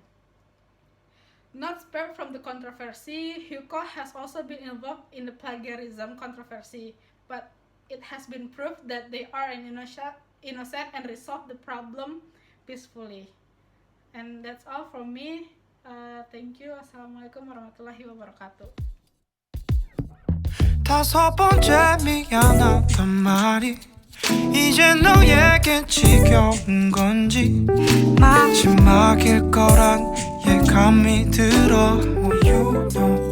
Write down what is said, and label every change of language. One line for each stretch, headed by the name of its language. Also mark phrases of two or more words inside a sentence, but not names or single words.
English: Not spared from the controversy, Hugo has also been involved in the plagiarism controversy, but it has been proved that they are innocent and resolve the problem peacefully. And that's all from me. Thank you.
Arabic: السلام عليكم ورحمة الله وبركاته.
Korean: 5번째 미안하단 말이 이제 너에겐 지겨운 건지 마지막일 거란 예감이 들어.